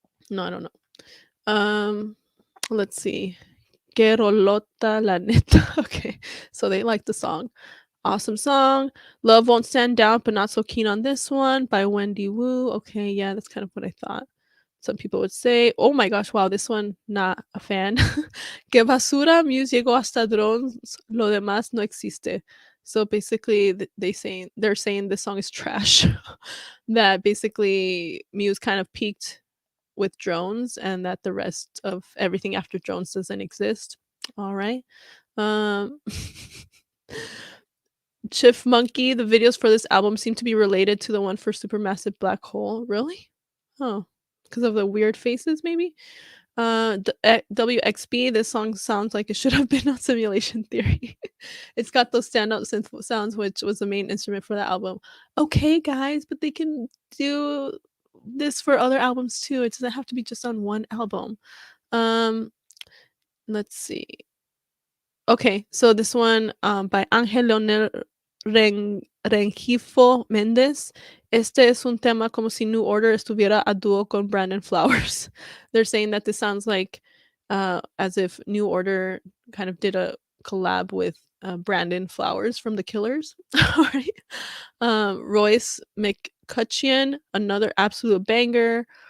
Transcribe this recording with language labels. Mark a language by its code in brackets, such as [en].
[en] No, I don't know. Let's see. [es] Que rolota la neta. [en] Okay, so they like the song. Awesome song. Love Won't Stand Down, but not so keen on this one by Wendy Wu. Okay, yeah, that's kind of what I thought. Some people would say, oh my gosh, wow, this one, not a fan. [es] Que basura, Muse llegó hasta drones, lo demás no existe. [en] So basically, they're saying this song is trash. That basically Muse kind of peaked with drones, and that the rest of everything after drones doesn't exist. All right. Um, Chiff Monkey, the videos for this album seem to be related to the one for Supermassive Black Hole. Really? Oh, because of the weird faces, maybe? WXB, this song sounds like it should have been on Simulation Theory. It's got those standout synth sounds, which was the main instrument for the album. Okay, guys, but they can do this for other albums too. It doesn't have to be just on one album. Um, let's see. Okay, so this one by Ángel Leonel Rengifo Méndez. [es] Este es un tema como si New Order estuviera a dúo con Brandon Flowers. [en] They're saying that this sounds like as if New Order kind of did a collab with Brandon Flowers from The Killers. All right. Royce McCutcheon, another absolute banger.